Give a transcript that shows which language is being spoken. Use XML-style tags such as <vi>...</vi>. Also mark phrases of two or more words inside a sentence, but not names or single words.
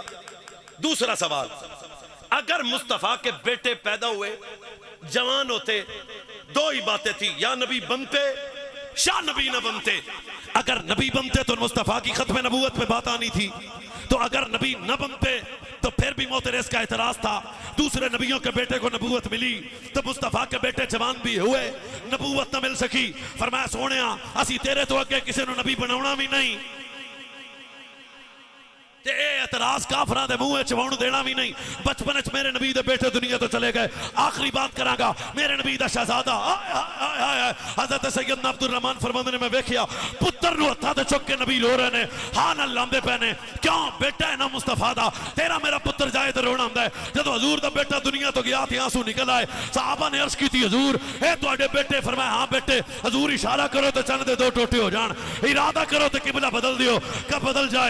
<ur>دوسرا سوال، اگر مصطفیٰ کے بیٹے پیدا ہوئے جوان ہوتے، 2 ہی باتیں تھی، یا نبی بنتے یا نبی نہ بنتے. اگر نبی بنتے تو مصطفیٰ کی ختم نبوت پہ بات آنی تھی، تو اگر نبی نہ بنتے تو پھر بھی معترض کا اعتراض تھا. دوسرے نبیوں کے بیٹے کو نبوت ملی تو مصطفیٰ کے بیٹے جوان بھی ہوئے، نبوت نہ مل سکی.</ur> <pa>فرمایا سوہنیا اسی تیرے تو اگے کسی نے نبی بنانا بھی نہیں تے اعتراض کافراں دے منہ چواؤن دینا بھی نہیں. بچپن چ میرے نبی دے بیٹے دنیا تو چلے گئے۔ آخری بات کراں گا، میرے نبی دا شہزادہ حضرت سیدنا عبدالرحمٰن فرماندے نے میں ویکھیا پتر نوں ہتھاں تے چک کے نبی رو رہے نے، ہاں نال لاندے پئے نے. क्यों? بیٹا ہے نا مصطفیٰ دا، تیرا میرا پتر جائے تو رونا آندا ہے. جدوں حضور دا بیٹا دنیا تو گیا تے آنسو نکل آئے۔ صحابہ نے عرض کی حضور اے تہاڈے بیٹے? فرمایا ہاں بیٹے. حضور اشارہ کرو تو چند دے 2 ٹوٹے ہو جان، ارادہ کرو تو قبلہ بدل دیو، کب بدل جائے.</pa>